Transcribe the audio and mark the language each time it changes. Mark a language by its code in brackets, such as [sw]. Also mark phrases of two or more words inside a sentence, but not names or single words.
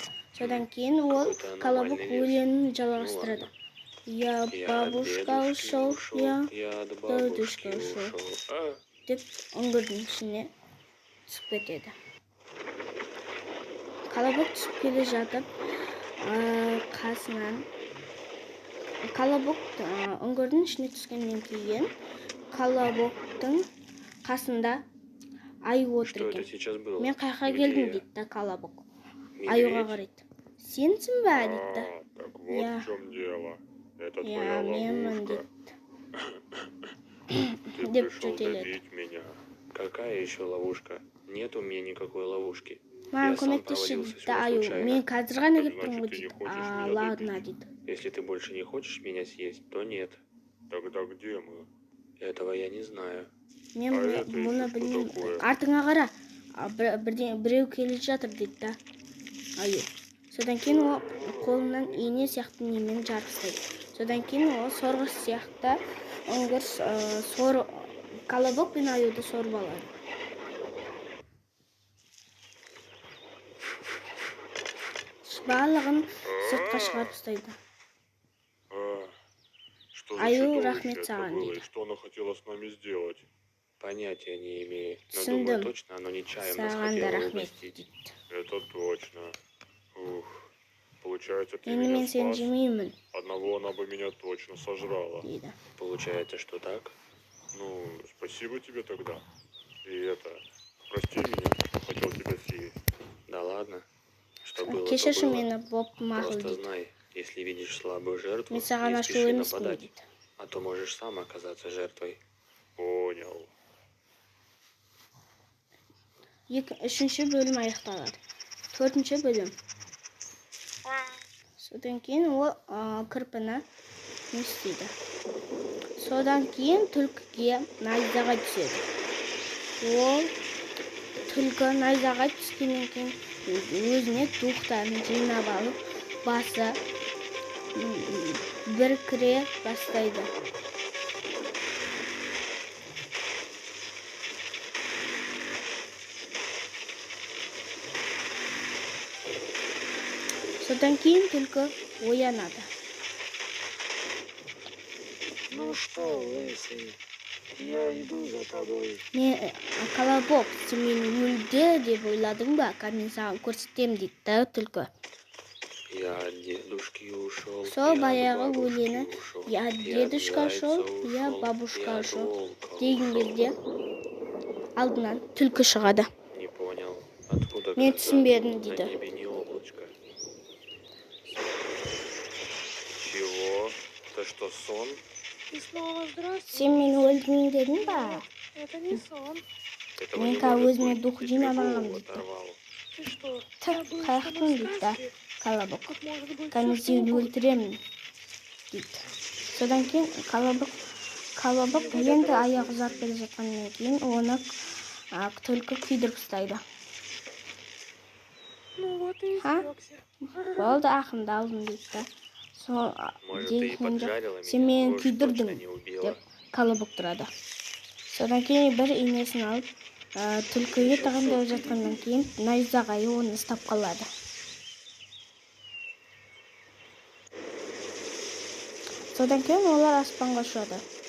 [kk] Содан кейін ол Колобок өлеңін жалғастырады. [ru] Я бабушка ушел, я дедушка ушел [kk] деп үңгірдің ішіне түсіп кетеді. Колобок түсіп келе жатып, қасынан Колобок үңгірдің ішіне түскеннен кейін Колобоктың қасында аю отыр екен. Мен қайқа келдім дейді Колобок. Аюға қарайды. Сенсің бе дейді. [ru] Так вот в чем дело. Это Я твоя [kk] менмін [ru] ловушка. [kk] дейді. [ru] Ты [kk] Деп [ru] пришел [kk] жөтеледі. [ru] добить меня. Какая еще ловушка? Нет у меня никакой ловушки. [kk] Маған [ru] Я сам [kk] көмектесші [ru] провалился [kk] дейді [ru] сюда [kk] аю. [ru] случайно. [kk] Мен қазір ғана [ru] Так [kk] келіп тұрмын ғой [ru] значит, ты не [kk] дейді. [ru] хочешь меня Ладно добить? [kk] дейді. [ru] Если ты больше не хочешь меня съесть, то нет. Тогда где мы? Этого я не знаю. [kk] Мен [ru] это [kk] бұны [ru] еще что [kk] білмеймін. [ru] такое? [kk] Артыңа қара. Біреу келе жатыр дейді да. Аю. Содан кейін ол қолынан ине сияқты немен жарып тастайды. Содан кейін ол сорғыш сияқты үңгір колобок пен аюды сорып алады. Барлығын сыртқа шығарып тастайды. [ru] Что за [kk] Аю, [ru] чудовище [kk] рахмет [ru] это [kk] саған [ru] было, [kk] дейді. [ru] и что она хотела с нами сделать? Понятия не имею. Но [kk] Түсіндім. [ru] думаю, точно оно нечаянно нас [kk] Саған да [ru] хотело [kk] рахмет [ru] угостить. [kk] дейді. [ru] Это точно. Ух. Получается, ты [kk] Енді [ru] меня [kk] мен сені [ru] спас. [kk] жемеймін [ru] Одного она бы меня точно сожрала. [kk] дейді. [ru] Получается, что так? Ну, спасибо тебе тогда. И это, прости меня, что хотел тебя съесть. Да ладно. Что было, то [kk] Кешірші [ru] было. [kk] мені боп мақұл [ru] Просто [kk] дейді. [ru] знай, если видишь слабую жертву, [kk] Мен саған [ru] не [kk] ашулы [ru] спеши [kk] емеспін [ru] нападать, [kk] дейді. [ru] а то можешь сам оказаться жертвой. Понял. [kk] Үшінші бөлім аяқталады. Төртінші бөлім. Содан кейін ол кірпіні не істейді. Содан кейін түлкіге найзаға түседі. Ол түлкі найзаға түскеннен кейін өзіне духтарын жинап алып, басы біркіре бастайды. Содан кейін түлкі оянады. [ru] Ну что, лысый, я иду за тобой. [kk] Мен колобок, сен мені өлді деп ойладың ба? Мен саған көрсетем дейді да түлкі. [ru] Я от дедушки ушел, [kk] Сол [ru] я [kk] баяғы [ru] от бабушки [kk] өлеңі [ru] ушел, я я от дедушка ушел, зайца я ушел, бабушка я от ушел волка [kk] деген [ru] ушел. [kk] кезде алдынан түлкі шығады. [ru] Не понял, откуда [kk] Мен [ru] гроза? [kk] түсінбедім [ru] На [kk] дейді. [ru] небе не облачко. Чего? Это что, сон? И снова здравствуй. [kk] Сен мені өлдің дедің ба? [ru] Это не сон. Этого [kk] Мен [ru] не [kk] қазір [ru] может [kk] өзіме [ru] быть. [kk] дух [ru] Я тебе [kk] жинамағам [ru] голову [kk] дейді. [ru] оторвал. Ты что, Ты забыл, [kk] қаяқтың [ru] что мы в [kk] дейді да [ru] сказке? [kk] колобок. [ru] Тут может быть [kk] Мен [ru] всё, что [kk] сені [ru] угодно. [kk] өлтіремін дейді. Содан кейін колобок енді аяғы ұзап келе жатқаннан кейін оны түлкі күйдіріп тастайды. [ru] Ну вот и А? испёкся. [kk] Болды, ақымды алдым дейді да. Сол [ru] Может, ты и [kk] дегенде [ru] поджарила [kk] сен [ru] меня, [kk] мені [ru] но уж точно [kk] күйдірдің [ru] не убила. [kk] деп колобок тұрады. Содан кейін бір инесін алып, түлкіге тағындап жатқаннан кейін найзағай оны ұстап қалады. Содан кейін олар аспанға ұшады.